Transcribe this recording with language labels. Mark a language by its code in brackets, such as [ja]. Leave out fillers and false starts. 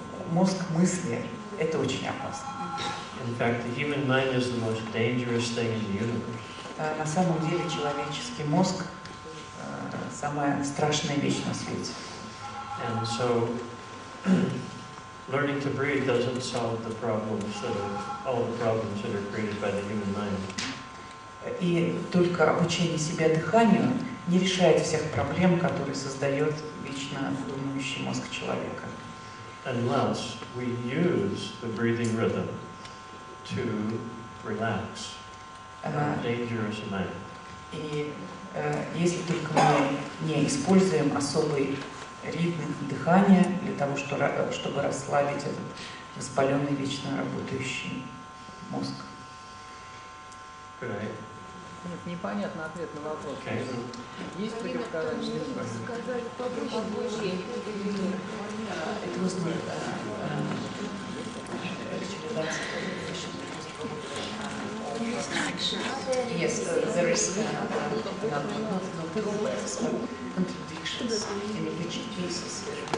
[ru] Мозг, мысли, это очень опасно. [en] In fact, the human mind is the most dangerous thing in the universe. [ru] На самом деле человеческий мозг самая страшная вещь на свете. [en] And so, learning to breathe doesn't solve the problems all the problems that are created by the human mind. [ru] И только обучение себя дыханию не решает всех проблем, которые создает вечно думающий мозг человека. [en] Unless we use the breathing rhythm to relax our dangerous mind. [ru] И если только мы не используем особый ритм дыхания для того, чтобы расслабить этот воспаленный, вечно работающий мозг. [en] Right. [ru] Нет, непонятный ответ на вопрос. [en] Okay. [ru] Есть противопоказания? [en] It was not yes, there is not problems, but contradictions in which cases